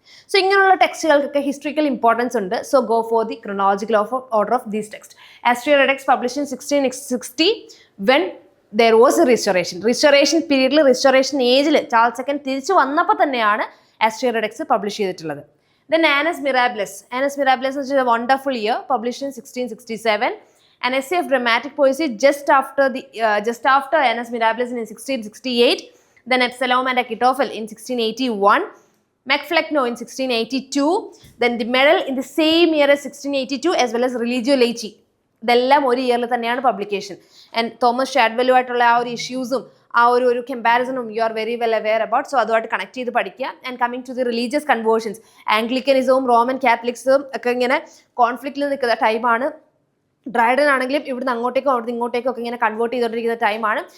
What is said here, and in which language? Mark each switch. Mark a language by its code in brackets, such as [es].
[ml] So ഇങ്ങനെയുള്ള ടെക്സ്റ്റുകൾക്കൊക്കെ historical importance ഉണ്ട്. [en] So go for the chronological order of these text. [ml] Austria Redux [en] publish in 1660 when there was a [ml] restoration പീരീഡിൽ restoration ഏജിൽ Charles II തിരിച്ചു വന്നപ്പോൾ തന്നെയാണ് Austria Redux publish ചെയ്തിട്ടുള്ളത്. [en] Then Annus Mirabilis is a wonderful year, published in 1667. An essay of dramatic poesy just after Annus Mirabilis in 1668. Then Absalom and Achitophel in 1681. McFlecknoe in 1682. Then the medal in the same year as 1682 as well as Religio Laici. [ml] ഇതെല്ലാം ഒരു ഇയറിൽ തന്നെയാണ് publication. And Thomas ഷാഡ്വെലുമായിട്ടുള്ള ആ ഒരു ഇഷ്യൂസും ആ ഒരു കമ്പാരിസണും [en] You are very well aware about. [ml] So അതുമായിട്ട് connect ചെയ്ത് പഠിക്കുക. [en] and coming to the religious conversions, [ml] ആംഗ്ലിക്കനിസവും Roman കാത്തലിക്സും ഒക്കെ ഇങ്ങനെ കോൺഫ്ലിക്റ്റിൽ നിൽക്കുന്ന ടൈമാണ്. ഡ്രൈഡൻ ആണെങ്കിലും ഇവിടുന്ന് അങ്ങോട്ടേക്കും അവിടുന്ന് ഇങ്ങോട്ടേക്കും ഒക്കെ ഇങ്ങനെ കൺവേർട്ട് ചെയ്തുകൊണ്ടിരിക്കുന്ന ടൈമാണ്.